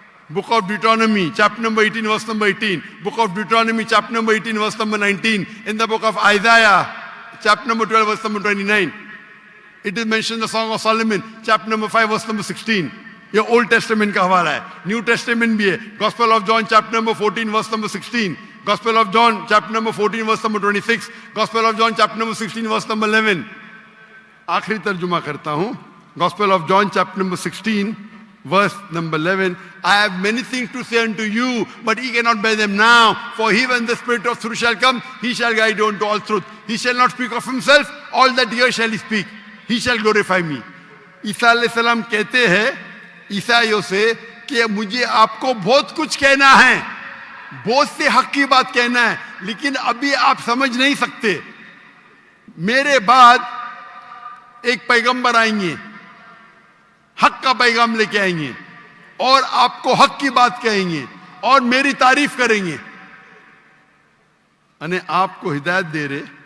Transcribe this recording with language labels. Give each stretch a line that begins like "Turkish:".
English: Book of Deuteronomy chapter number 18 verse number 18, book of Deuteronomy chapter number 18 verse number 19, in the book of Isaiah chapter number 12 verse number 29, it is mention the Song of Solomon chapter number 5 verse number 16।
Hindi: ये old testament का हवाला है, new testament भी है।
English: Gospel of John chapter number 14 verse number 16, Gospel of John chapter number 14 verse number 26, Gospel of John chapter number 16 verse number 11।
Hindi: आखिरी तर्जुमा करता हूं,
English: Gospel of John chapter number 16 verse number 11, I have many things to say unto you, but ye cannot bear them now. For he, when the Spirit of truth shall come, he shall guide you unto all truth. He shall not speak of himself, all that here shall he speak. He shall glorify me.
Hindi: ईसा अलैहिस्सलाम कहते हैं ईसाइयों से कि मुझे आपको बहुत कुछ कहना है, बहुत से हक की बात कहना है, लेकिन अभी आप समझ नहीं सकते। मेरे बाद एक पैगंबर आएंगे, हक का पैगाम लेके आएंगे और आपको हक की बात कहेंगे और मेरी तारीफ करेंगे, यानी आपको हिदायत दे रहे।